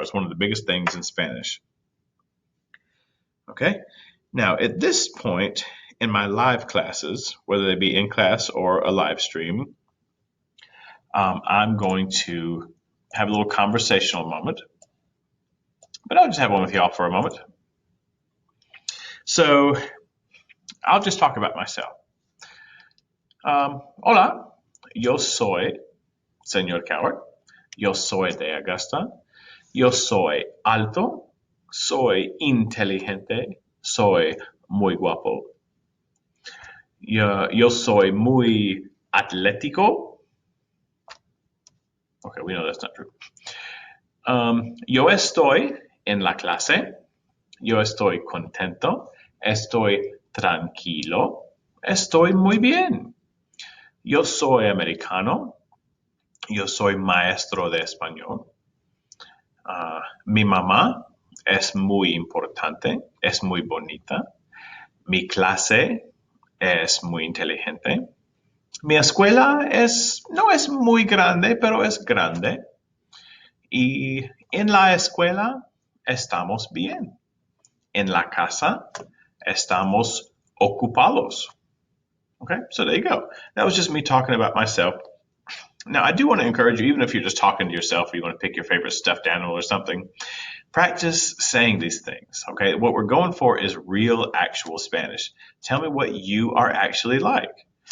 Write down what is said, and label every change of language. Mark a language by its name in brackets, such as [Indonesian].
[English] It's one of the biggest things in Spanish. Okay, now at this point in my live classes, whether they be in class or a live stream, I'm going to have a little conversational moment, but I'll just have one with y'all for a moment. So I'll just talk about myself. [Spanish] Hola, yo soy Señor Coward. Yo soy de Augusta. Yo soy alto. Soy inteligente. Soy muy guapo. Yo soy muy atlético. [English] Okay, we know that's not true. [Spanish] Yo estoy en la clase. Yo estoy contento. Estoy tranquilo. Estoy muy bien. Yo soy americano. Yo soy maestro de español. Mi mamá es muy importante. Es muy bonita. Mi clase es muy inteligente. Mi escuela no es muy grande, pero es grande. Y en la escuela estamos bien. En la casa estamos ocupados. [English] Okay, so there you go. That was just me talking about myself. Now, I do want to encourage you, even if you're just talking to yourself or you want to pick your favorite stuffed animal or something, practice saying these things, okay? What we're going for is real, actual Spanish. Tell me what you are actually like.